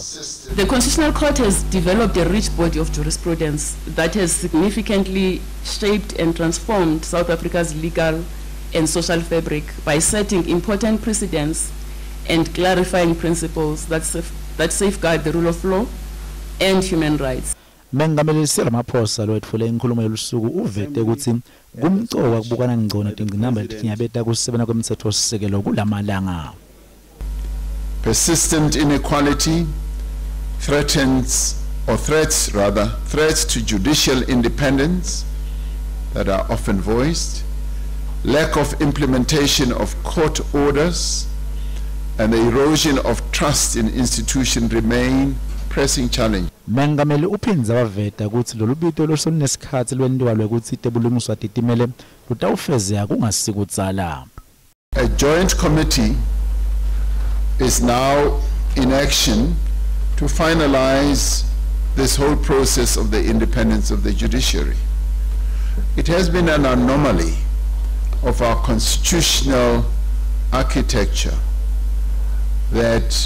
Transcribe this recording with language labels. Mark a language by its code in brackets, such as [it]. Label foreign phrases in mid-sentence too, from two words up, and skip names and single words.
[en] The Constitutional Court has developed a rich body of jurisprudence that has significantly shaped and transformed South Africa's legal and social fabric by setting important precedents and clarifying principles that safeguard the rule of law and human rights. [ss] Mengameli Cyril Ramaphosa lowetfule inkulumo yolusuku uvete ukuthi kumcoka kubukana ngcono tingqinamba letinyabeta kusebena kwemtsetfosisekelo kulamalanga. [en] Persistent inequality threats to judicial independence that are often voiced, lack of implementation of court orders, and the erosion of trust in institutions remain pressing challenge. [ss] Mengameli uphinza waveta ukuthi lolubito lolunesikhathi lwendiwa lwekuthi tebulungiswa titimele lutawufezeka kungasikudzala. [en] A joint committee is now in action to finalize this whole process of the independence of the judiciary. It has been an anomaly of our constitutional architecture that